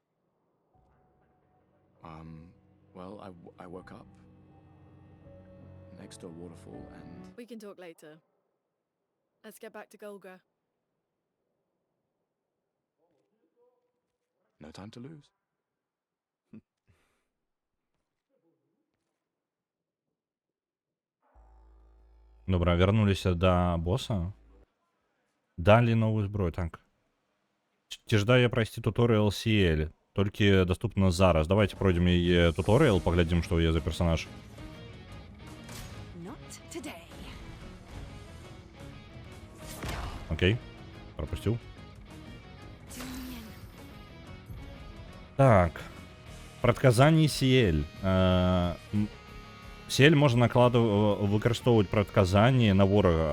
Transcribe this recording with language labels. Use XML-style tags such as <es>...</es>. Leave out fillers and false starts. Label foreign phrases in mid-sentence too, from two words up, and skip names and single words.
<en>Well, I woke up next to a waterfall and... We can talk later. Let's get back to Golga. No time to lose.</en> <be>Добра, вярнуліся да боса. Далі новую зброю, так. Ці ждаю я прайсці туторыял CL? Толькі доступна зараз.</be> <ru>Давайте пройдем</ru> <be>яе туторыял, паглядзім, што ў яе за персонаж.</be> <en>Not today.</en> <be>Окей. Пропусціў. Так. Прадказанні CL. CL можна выкарыстоўваць прадказанні на ворагах.</be>